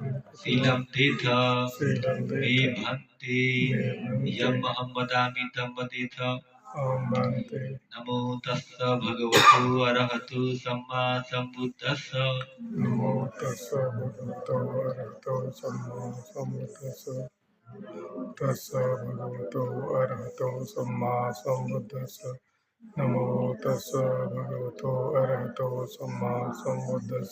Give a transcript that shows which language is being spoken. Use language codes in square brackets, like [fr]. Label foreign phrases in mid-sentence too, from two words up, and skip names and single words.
[pi] शीलं तेथ शीलं मे तेथ भन्ते मे भन्ते यम् अहं वदामि तं वदेथ। अहं भन्ते। नमो तस्स भगवतो अरहतो सम्मा सम्बुद्धस्स। नमो तस्स भगवतो अरहतो सम्मा सम्बुद्धस्स। तस्स भगवतो अरहतो सम्मा सम्बुद्धस्स। नमो तस्स भगवतो अरहतो सम्मा सम्बुद्धस्स।